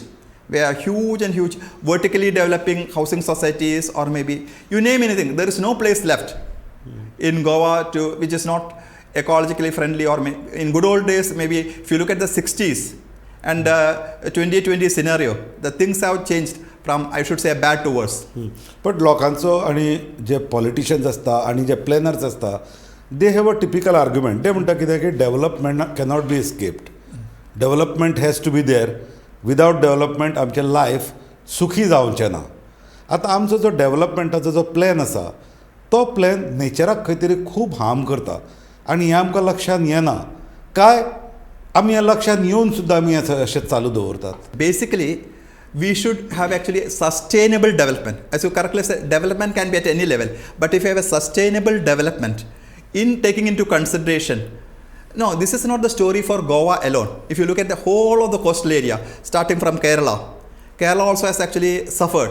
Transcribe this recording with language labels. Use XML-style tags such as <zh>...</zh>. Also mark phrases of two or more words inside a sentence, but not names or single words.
<en>We are huge and huge, vertically developing housing societies, or maybe, you name anything, there is no place left in Goa which is not ecologically friendly. Or in good old days, maybe if you look at the 60s and 2020 scenario, the things have changed from, I should say, bad to worse.</en> <kok>But लोकांचो आणि जे politicians असता आणि जे planners असता,</kok> <en>they have a typical argument. They</en> <kok>म्हणता कितें की</kok> <en>development cannot be escaped. Development has to be there. Without development</en> <kok>आमचें life सुखी जावचें ना. आतां आमचो जो डेव्हलपमेंटाचो जो प्लॅन आसा, तो प्लॅन नेचराक खंय तरी खूब हार्म करता, आनी हें आमकां लक्षांत येना काय आमी हें लक्षांत येवन सुद्दां आमी अशें चालू दवरतात.</kok> <en>Basically, we should have actually sustainable development. As you correctly said, development can be at any level, but if you have a sustainable development in taking into consideration, no, this is not the story for Goa alone. If you look at the whole of the coastal area, starting from Kerala, Kerala also has actually suffered.</en>